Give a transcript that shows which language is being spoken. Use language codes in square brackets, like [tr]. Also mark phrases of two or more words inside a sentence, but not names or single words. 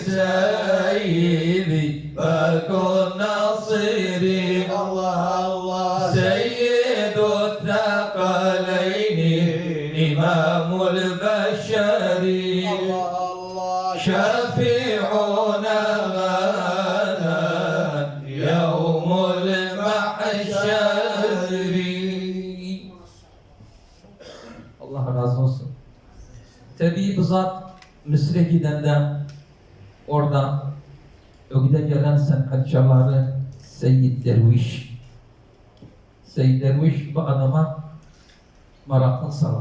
[ar] سيدي فكن ناصري سيد الثقلين إمام البشر شفيعنا غدا يوم المحشر. [tr] Allah razı olsun. Tabii bu zat Mısır'a gidenden orada ögüde gelen sanatçıları Seyyid Derviş. Seyyid Derviş bu adama merakını salar.